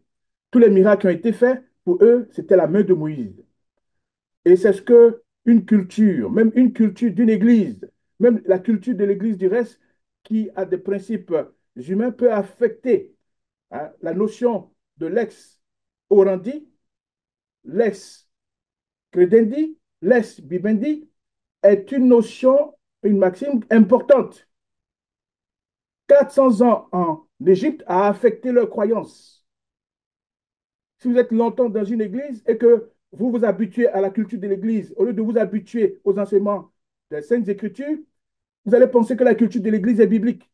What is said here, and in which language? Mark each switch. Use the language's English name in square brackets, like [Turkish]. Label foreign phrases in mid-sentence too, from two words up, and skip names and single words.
[French] Tous les miracles qui ont été faits, pour eux, c'était la main de Moïse. Et c'est ce que une culture, même une culture d'une église, même la culture de l'église du reste, qui a des principes humains, peut affecter hein, la notion de [Latin] lex orandi, lex credendi, lex bibendi, [French] est une notion, une maxime importante. 400 ans en Égypte a affecté leurs croyances. Si vous êtes longtemps dans une église et que vous vous habituez à la culture de l'église, au lieu de vous habituer aux enseignements des Saintes Écritures, vous allez penser que la culture de l'Église est biblique.